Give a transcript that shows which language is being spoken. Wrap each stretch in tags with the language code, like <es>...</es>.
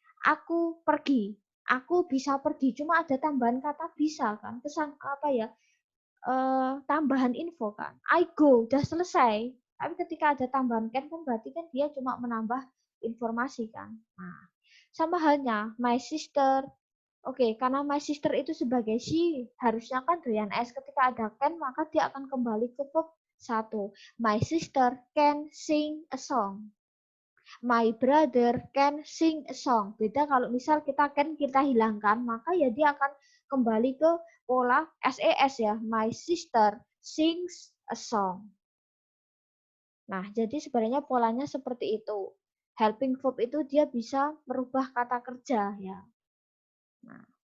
<id>Aku pergi. Aku bisa pergi, cuma ada tambahan kata bisa kan, kesan apa ya, tambahan info kan,</id> <en>I go,</en> <id>udah selesai, tapi ketika ada tambahan can kan berarti kan dia cuma menambah informasi kan. Nah, sama halnya my sister, oke, karena my sister itu sebagai she, harusnya kan doyan S, ketika ada can maka dia akan kembali ke verb 1,</id> <en>my sister can sing a song. My brother can sing a song.</en> <id>Beda kalau misal kita can kita hilangkan, maka ya dia akan kembali ke pola SES ya.</id> <en>My sister sings a song.</en> <id>Nah, jadi sebenarnya polanya seperti itu. Helping verb itu dia bisa merubah kata kerja ya. Nah.</id>